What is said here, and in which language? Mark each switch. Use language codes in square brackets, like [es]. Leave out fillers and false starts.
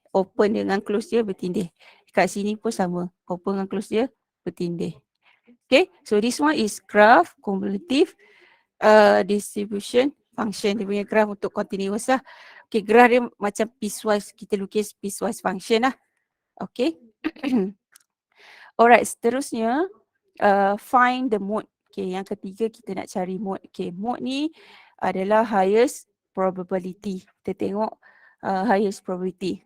[ms] Open dengan close dia bertindih. Kat sini pun sama. Open dengan close dia bertindih. [en] Okay. So this one is graph cumulative distribution function. [ms] Dia punya graph untuk continuous lah. Okay. Graph dia macam piecewise. Kita lukis piecewise function lah. Okay. Alright. [en] Seterusnya find the mode. Okay. [ms] Yang ketiga kita nak cari mode. Okay. Mode ni adalah highest probability. Kita tengok highest probability.